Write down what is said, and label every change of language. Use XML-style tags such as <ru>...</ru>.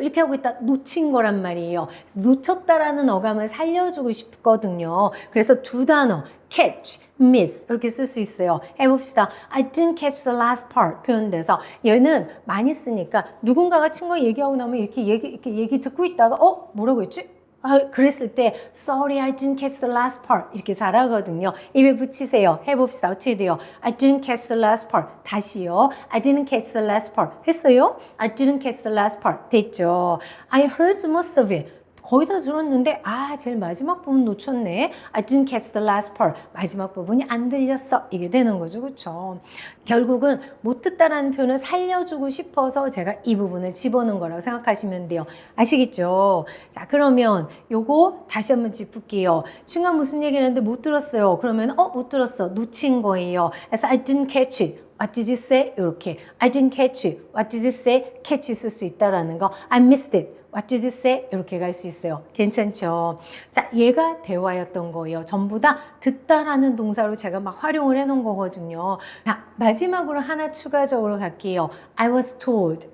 <ko>이렇게 하고 있다 놓친 거란 말이에요. 그래서 놓쳤다라는 어감을 살려주고 싶거든요. 그래서 두 단어 catch, miss 이렇게 쓸 수 있어요. 해봅시다.</ko> <en>I didn't catch the last part</en> <ko>표현돼서 얘는 많이 쓰니까 누군가가 친구가 얘기하고 나면 이렇게 얘기 듣고 있다가 뭐라고 했지? 그랬을 때</ko> <en>sorry I didn't catch the last part</en> <ko>이렇게 잘하거든요. 입에 붙이세요. 해봅시다. 어떻게 돼요?</ko> <en>I didn't catch the last part.</en> <ko>다시요.</ko> <en>I didn't catch the last part.</en> <ko>했어요?</ko> <en>I didn't catch the last part.</en> <ko>됐죠?</ko> <en>I heard most of it.</en> <ko>거의 다 들었는데 제일 마지막 부분 놓쳤네.</ko> <en>I didn't catch the last part.</en> <ko>마지막 부분이 안 들렸어. 이게 되는 거죠. 그렇죠? 결국은 못 듣다라는 표현을 살려주고 싶어서 제가 이 부분을 집어넣은 거라고 생각하시면 돼요. 아시겠죠? 자, 그러면 요거 다시 한번 짚을게요. 친구가 무슨 얘기를 했는데 못 들었어요. 그러면 못 들었어. 놓친 거예요. 그래서</ko> <en>I didn't catch it. What did you say?</en> <ko>이렇게</ko> <en>I didn't catch it. What did you say?</en> <ko>catch 쓸 수 있다라는 거.</ko> <en>I missed it. What did you say?</en> <ko>이렇게 갈 수 있어요. 괜찮죠? 자, 얘가 대화였던 거예요. 전부 다 듣다라는 동사로 제가 막 활용을 해놓은 거거든요. 자, 마지막으로 하나 추가적으로 갈게요.</ko> <en>I was told.</en>